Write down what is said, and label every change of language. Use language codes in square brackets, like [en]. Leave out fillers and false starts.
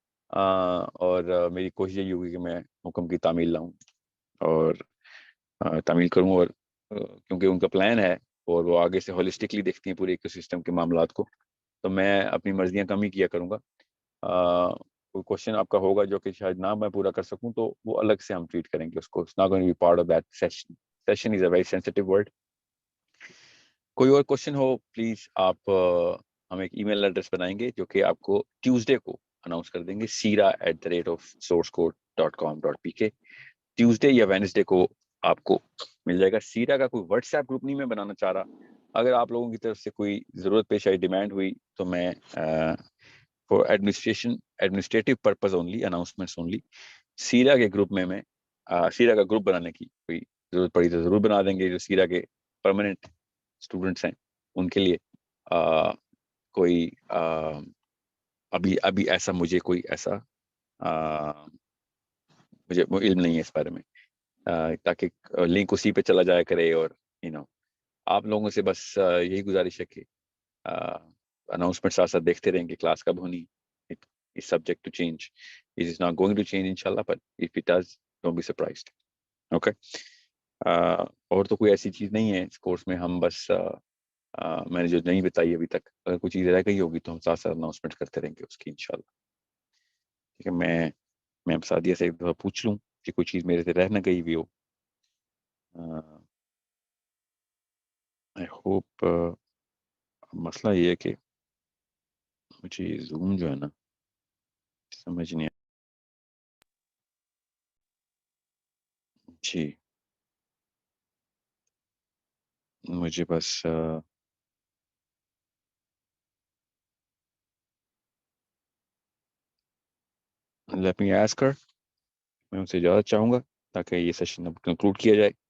[ur] اور میری کوشش یہی ہوگی کہ میں حکم کی تعمیل لاؤں اور تعمیل کروں، اور کیونکہ ان کا پلان ہے اور وہ آگے سے ہولسٹکلی دیکھتی ہیں پورے ایکو سسٹم کے معاملات کو، تو میں اپنی مرضیاں کم ہی کیا کروں گا. کوئی کوشچن آپ کا ہوگا جو کہ شاید نہ میں پورا کر سکوں تو وہ الگ سے ہم ٹریٹ کریں گے اس کو. [en] It's not going to be part of that session. Session is a very sensitive word. [ur] کوئی اور کوشچن ہو پلیز آپ ہم ایک ای میل ایڈریس بنائیں گے جو کہ آپ کو ٹیوزڈے کو اناؤنس کر دیں گے، sira@sourceCode.com.pk. ٹیوزڈے یا وینسڈے کو آپ کو مل جائے گا. سیرا کا کوئی واٹس ایپ گروپ نہیں میں بنانا چاہ رہا. اگر آپ لوگوں کی طرف سے کوئی ضرورت پیش آئی، ڈیمانڈ ہوئی، تو میں four administrative purpose only, announcements only, سیرا کے گروپ میں سیرا کا گروپ بنانے کی کوئی ضرورت پڑی تو ضرور بنا دیں گے. جو سیرا کے پرماننٹ اسٹوڈنٹس ہیں ان کے لیے کوئی ابھی ایسا مجھے کوئی ایسا مجھے علم نہیں ہے اس بارے میں، تاکہ لنک اسی پہ چلا جایا کرے. اور آپ لوگوں سے بس یہی گزارش ہے کہ اناؤنسمنٹ ساتھ ساتھ دیکھتے رہیں گے کلاس کب ہونی. [en] It's subject to change. It is not going to change inshallah, but if it does, don't be surprised. Okay. [ur] اور تو کوئی ایسی چیز نہیں ہے اس کورس میں. ہم بس میں نے جو نہیں بتائی ابھی تک، اگر کوئی چیز رہ گئی ہوگی تو ہم ساتھ ساتھ اناؤنسمنٹ کرتے رہیں گے اس کی انشاءاللہ. ٹھیک ہے. میں سعدیہ سے ایک دفعہ پوچھ لوں کہ کوئی چیز میرے سے رہ نہ گئی ہوئی ہو. [en] I hope [ur] مسئلہ یہ ہے کہ مجھے زوم جو ہے نا سمجھ نہیں جی. مجھے بس [en] let me ask her. [ur] میں ان سے اجازت چاہوں گا تاکہ یہ سیشن اب کنکلوڈ کیا جائے.